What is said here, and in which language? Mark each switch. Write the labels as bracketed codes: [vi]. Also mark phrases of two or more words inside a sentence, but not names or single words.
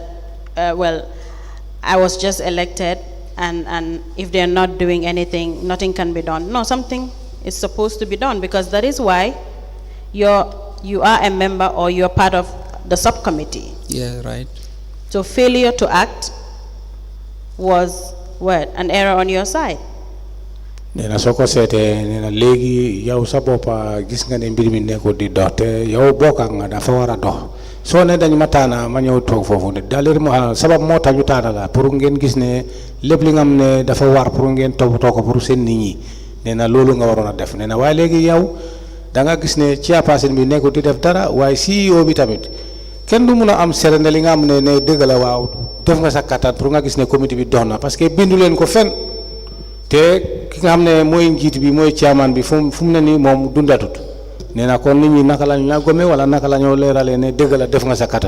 [en] Well, I was just elected, and if they're not doing anything, nothing can be done. No, something is supposed to be done, because that is why you are a member, or you're part of the subcommittee. Yeah, right. So failure to act was what? An error on your side. [wo] nena soko sete nena legi yow sa bopa gis nga ne mbir mi neko di dox te yow bokka nga dafa wara dox so ne dañ matana ma ñew tok fofu ne dalir mo sabab mo tañu tana la pour ngeen gis ne lepp li nga am ne dafa war pour ngeen top toko pour sen nit ñi nena lolu nga warona def nena way legi yow da nga gis ne ci person bi neko di def dara way CEO bi tamit kenn du mëna am serene li nga am ne deug la waaw def nga sa katat pour nga gis ne comité bi dox na [fr] parce que [wo] bindu len ko fen te ki nga xamne moy njit bi moy chairman bi fum ne ni mom dundatut neena kon nit ñi naka lañ la gomé wala naka lañu léralé ne deug la def nga sa katan